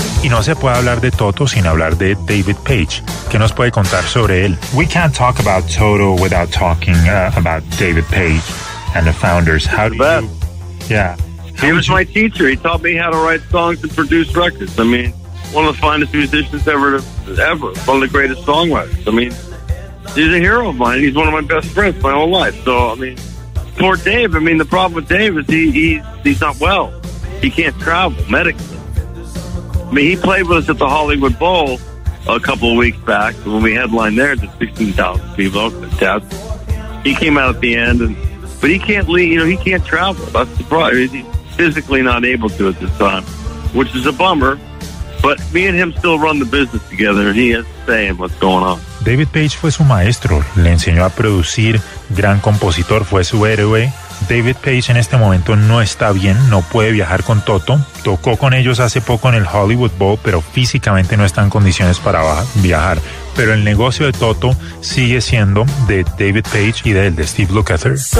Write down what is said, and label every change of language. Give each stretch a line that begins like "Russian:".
Spanish: No se puede hablar de Toto sin hablar de David Page. ¿Qué nos puede contar sobre él?
English: We can't talk about Toto without talking about David Page and the founders. How do you... Yeah. He was my teacher. He taught me how to write songs and produce records. I mean, one of the finest musicians ever. One of the greatest songwriters. I mean, he's a hero of mine. He's one of my best friends my whole life. So, I mean, poor Dave. I mean, the problem with Dave is he's not well. He can't travel medically. I mean, he played with us at the Hollywood Bowl a couple of weeks back when we headlined there to 16,000 people. He came out at the end, but he can't leave. He can't travel. That's the problem. He's physically not able to at this time, which is a bummer. But me and him still run the business together, and he has a say in what's going on.
Spanish: David Page fue su maestro. Le enseñó a producir. Gran compositor. Fue su héroe. David Page en este momento no está bien, no puede viajar con Toto. Tocó con ellos hace poco en el Hollywood Bowl, pero físicamente no está en condiciones para viajar. Pero el negocio de Toto sigue siendo de David Page y del de Steve Lukather.